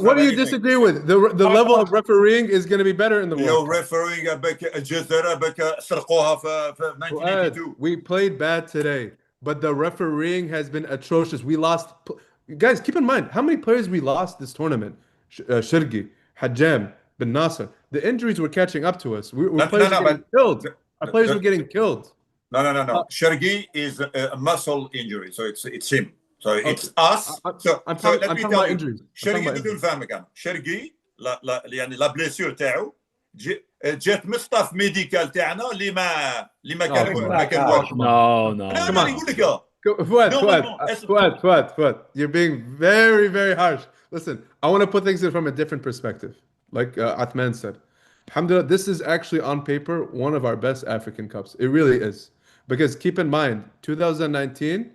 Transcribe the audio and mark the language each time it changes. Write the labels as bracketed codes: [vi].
[en] What do you disagree with? The level of refereeing is going to be better in the World Cup. [ar] Refereeing الجزائر سرقوها في 1982. [en] We played bad today, but the refereeing has been atrocious. We lost. Guys, keep in mind how many players we lost this tournament. Shirgi, Hajjam, Ben Nasser. The injuries were catching up to us. Players were getting killed. Our players were getting killed. No. Shirgi is a muscle injury, so it's him. So it's us. I'm talking about injuries. [ar] Shirgi بدون فهمك أنا. شرقي يعني لا بليسيور تاعو جات مصطف ميديكال تاعنا اللي ما كان واقف. [en] No. [ar] أنا نقول لك. [en] Fuad, you're being very, very harsh. Listen, I want to put things in from a different perspective. Like Athman said, alhamdulillah, this is actually on paper one of our best African Cups. It really is. Because keep in mind, 2019.